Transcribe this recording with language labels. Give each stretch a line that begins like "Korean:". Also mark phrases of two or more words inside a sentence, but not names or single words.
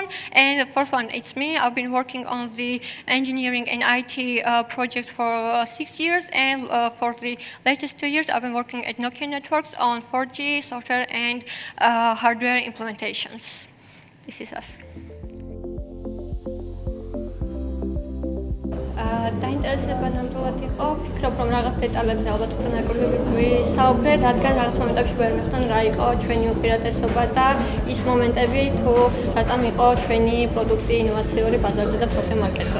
English: And the fourth one, it's me. I've been working on the engineering and IT projects for 6 years, and for the latest 2 years, I've been working at Nokia Networks on 4G software and hardware implementations. This is us.
Georgian: დაინტერესება ნამდვილად იყო, ვფიქრობ, რომ რაღაც დეტალებზე ალბათ უფრო ნაკლები ვისაუბრე, რადგან რაღაც მომენტებში ვერ მეხსოვნა რა იყო ჩვენი უპირატესობა და ის მომენტები თუ რატომ იყო ჩვენი პროდუქტი ინოვაციური ბაზარზე და
English: profit market.